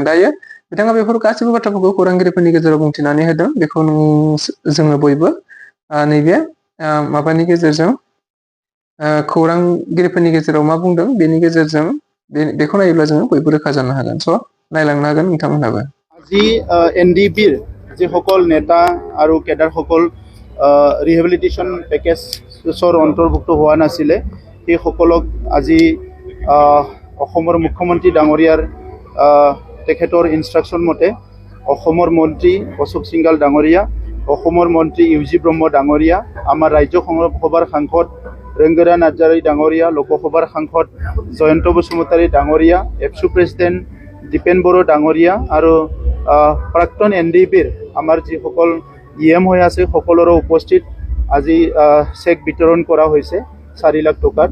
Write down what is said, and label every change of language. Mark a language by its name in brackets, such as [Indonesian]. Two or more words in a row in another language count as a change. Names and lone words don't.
[Bodo] दायो बिथाङा बेफोर गासैबो बाथ्राफोरखौ खौरांगिरिफोरनि गेजेराव बुंथिनानै होदों। बेखौ जोङो बयबो नैबे माबानि गेजेरजों खौरांगिरिफोरनि गेजेराव मा बुंदों बेनि गेजेरजों बेखौ नायोब्ला जोङो बयबो रोखा जानो हागोन। स' नायलांनो हागोन नोंथांमोनहाबो। [Assamese] আজি এনডিএফবিৰ যিসকল নেতা আৰু কেডাৰসকল ৰিহেবিলিটেশ্যন পেকেজৰ অন্তৰ্ভুক্ত হোৱা নাছিলে, সেইসকলক আজি অসমৰ মুখ্যমন্ত্ৰী ডাঙৰীয়াৰ তেখেতৰ ইনষ্ট্ৰাকশ্যন মতে অসমৰ মন্ত্ৰী অশোক সিংঘাল ডাঙৰীয়া, অসমৰ মন্ত্ৰী ইউজি ব্ৰহ্ম ডাঙৰীয়া, আমাৰ ৰাজ্যসভাৰ সাংসদ ৰেংগৰা নাৰ্জাৰী ডাঙৰীয়া, লোকসভাৰ সাংসদ জয়ন্ত বসুমতাৰী ডাঙৰীয়া, এপছু প্ৰেচিডেণ্ট দীপেন বড়ো ডাঙৰীয়া আৰু প্ৰাক্তন এনডিএফবিৰ আমাৰ যিসকল ইএম হৈ আছে সকলোৰে উপস্থিত আজি চেক বিতৰণ কৰা হৈছে 4 লাখ টকাৰ।